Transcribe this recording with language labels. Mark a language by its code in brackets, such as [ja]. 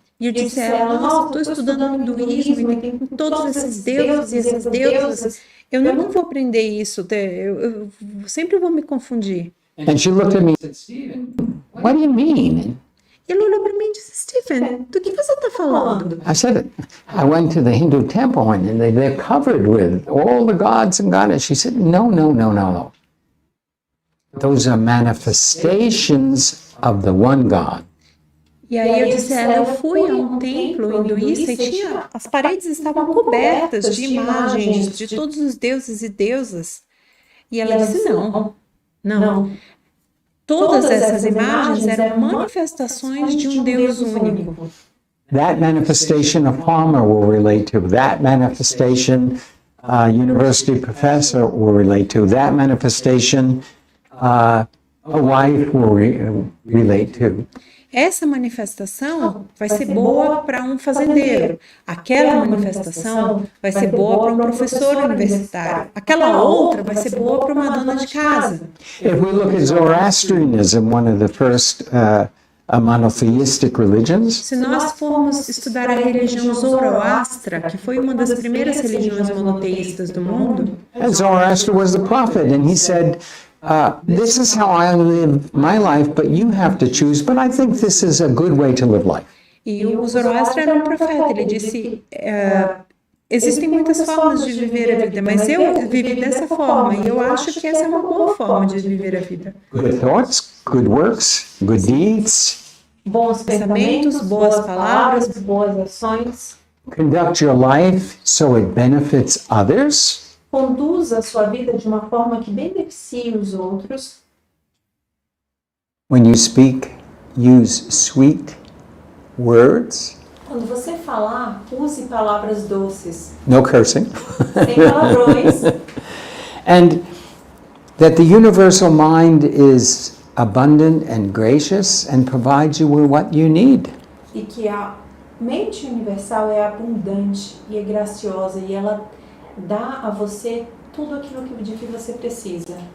[pt] E eu disse a ela, nossa, estou estudando hinduísmo e tem todos esses deuses e essas deusas. Eu não vou aprender isso, eu sempre vou me confundir. [en] And she looked at me and said, "Stephen, what do you mean?" [pt] E ela olhou para mim e disse, Stephen, do que você está falando? [en] I said, "I went to the Hindu temple and they're covered with all the gods and goddesses." She said, "No, no, no, no, no. Those are manifestations of the one God." [pt] E aí eu disse a ela, eu fui a um templo hinduísta e as paredes estavam cobertas de imagens de todos os deuses e deusas. E ela disse, não. Todas essas imagens eram manifestações de um Deus único. [en] That manifestation a farmer will relate to. That manifestation a university professor will relate to. That manifestation a wife will relate to. [pt] Essa manifestação vai ser boa para um fazendeiro. Aquela manifestação vai ser boa para um professor universitário. Aquela outra vai ser boa para uma dona de casa. [en] If we look at Zoroastrianism, one of the first monotheistic religions, [pt] Se nós formos estudar a religião Zoroastra, que foi uma das primeiras religiões monoteístas do mundo, [en] and Zoroaster was the prophet, and he said, "This is how I live my life, but you have to choose. But I think this is a good way to live life." [pt] e o Zoroastra era um profeta, ele disse, existem muitas formas de viver a vida, mas eu vivi dessa forma, e eu acho que essa é uma boa forma de viver a vida. [en] Good thoughts, good works, good deeds. [pt] Bons pensamentos, boas palavras, boas ações. [en] Conduct your life so it benefits others. [pt] Conduza a sua vida de uma forma que beneficie os outros. [en] When you speak, use sweet words. [pt] Quando você falar, use palavras doces, [en] No cursing. [pt] sem palavrões. [en] And that the universal mind is abundant and gracious and provides you with what you need. [pt] E que a mente universal é abundante e é graciosa e ela dá a você tudo aquilo de que você precisa.